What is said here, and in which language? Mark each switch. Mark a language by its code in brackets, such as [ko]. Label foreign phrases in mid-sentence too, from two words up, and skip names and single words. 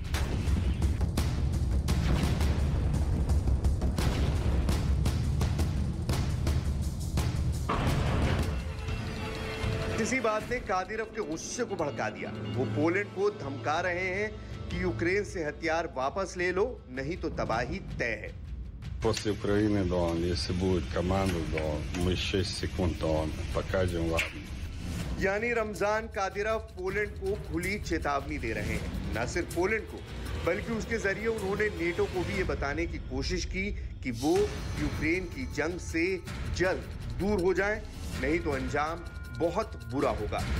[hi] इसी बात ने कादिरव के गुस्से को भड़का दिया। वो पोलैंड को धमका रहे हैं कि यूक्रेन से हथियार वापस ले लो, नहीं तो तबाही तय है। [ru] После Украины, Дон, если будет команда, Дон, мы 6 секунд, Дон, покажем вам. [hi] यानी रमजान कादिरव पोलैंड को खुली चेतावनी दे रहे हैं। न सिर्फ पोलैंड को, बल्कि उसके जरिए उन्होंने नेटो को भी ये बताने की कोशिश की कि वो यूक्रेन की जंग से जल्द दूर हो जाएं, नहीं तो अंजाम बहुत बुरा होगा।